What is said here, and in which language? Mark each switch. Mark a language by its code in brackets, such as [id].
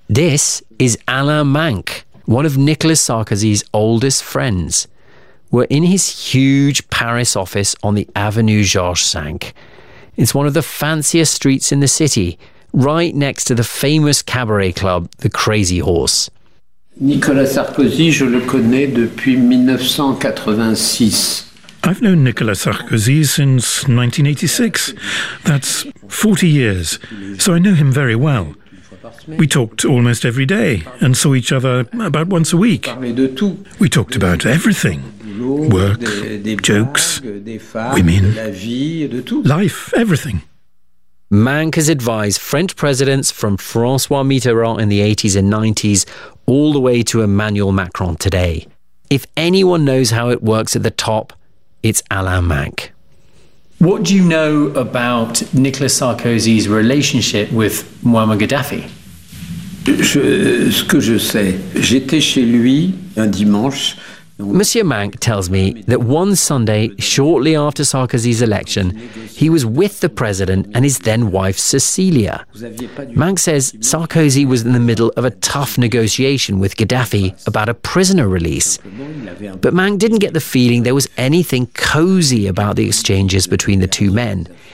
[en] This is Alain Manc, one of Nicolas Sarkozy's oldest friends. We're in his huge Paris office on the Avenue Georges V. It's one of the fanciest streets in the city, right next to the famous cabaret club, the Crazy Horse. [fr] Nicolas Sarkozy, je le connais depuis 1986. [en] I've known Nicolas Sarkozy since 1986. That's 40 years, so I know him very well. We talked almost every day and saw each other about once a week. We talked about everything. Work, jokes, women, life, everything. Mank has advised French presidents from François Mitterrand in the 80s and 90s all the way to Emmanuel Macron today. If anyone knows how it works at the top, it's Alain Mank. What do you know about Nicolas Sarkozy's relationship with Muammar Gaddafi? [fr] Ce que je sais, j'étais chez lui un dimanche. [en] Monsieur Mank tells me that one Sunday, shortly after Sarkozy's election, he was with the president and his then-wife, Cecilia. Mank says Sarkozy was in the middle of a tough negotiation with Gaddafi about a prisoner release. But Mank didn't get the feeling there was anything cozy about the exchanges between the two men.